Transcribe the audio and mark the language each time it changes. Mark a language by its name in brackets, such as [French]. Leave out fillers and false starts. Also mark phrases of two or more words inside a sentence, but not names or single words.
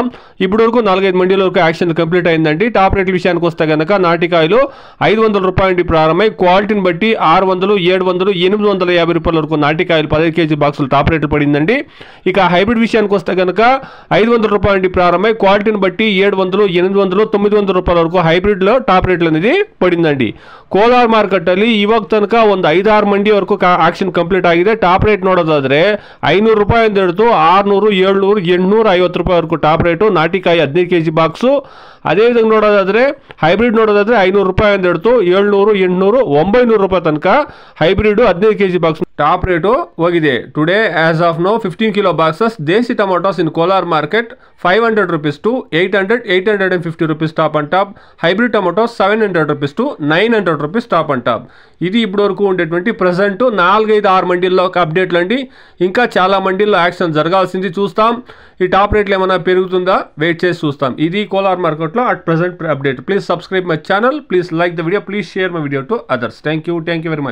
[Telugu] ఇప్పటివరకు 4-5 మండీల వరకు [English] action complete [Telugu] అయిందండి. [English] top rates [Telugu] విషయానికి వస్తే కనుక నాటికాయలు 500 రూపాయల నుండి ప్రారంభమై క్వాలిటీని బట్టి 600, 700, 850 రూపాయల వరకు నాటికాయలు 15 [English] kg boxes top rates [Telugu] పడిందండి. ఇక హైబ్రిడ్ విషయానికి వస్తే కనుక 500 రూపాయల నుండి ప్రారంభమై క్వాలిటీని బట్టి 700, 800, 900 రూపాయల వరకు హైబ్రిడ్లో [English] top rates [Telugu] అనేది పడిందండి. [Kannada] ಕೋಲಾರ್ ಮಾರ್ಕೆಟಲ್ಲಿ ಇವಾಗ ತನಕ ಒಂದು 5-6 ಮಂಡಿ ವರೆಗೂ [English] action complete [Kannada] ಆಗಿದೆ. [English] top rate [Kannada] ನೋಡೋದಾದ್ರೆ 500 ರೂಪಾಯಿಂದ ಹಿಡಿದು 600, 700, 850 ರೂಪಾಯಿ ವರೆಗೂ [English] top rate. [Kannada] ನಾಟಿಕಾಯಿ 15 [English] kg box. [Kannada] ಅದೇವಿಧಂಗೆ ನೋಡೋದಾದ್ರೆ ಹೈಬ್ರಿಡ್ ನೋಡೋದಾದ್ರೆ 500 ರೂಪಾಯಿಂದ ಹಿಡಿದು 700, 800, 900 ರೂಪಾಯಿ ತನಕ ಹೈಬ್ರಿಡ್ 15 [English] kg box top rate [Kannada] ಹೋಗಿದೆ. [English] Today as of now 15 kilo boxes desi tomatoes in Kolar market 500 rupees to 800, 850 rupees top and top. hybrid tomatoes 700 rupees to 900 rupees top and top. [Telugu] ఇది ఇప్పటి వరకు ఉండేటువంటి ప్రజెంట్ 4-5-6 మండీల్లో అప్డేట్లు అండి. ఇంకా చాలా మండీల్లో యాక్షన్ జరగాల్సింది, చూస్తాం. ఈ [English] top rates [Telugu] ఏమైనా పెరుగుతుందా వెయిట్ చేసి చూస్తాం. [English] ఇది కోలార్ మార్కెట్లో at present update. Please subscribe my channel, please like the video, please share my video to others. Thank you very much.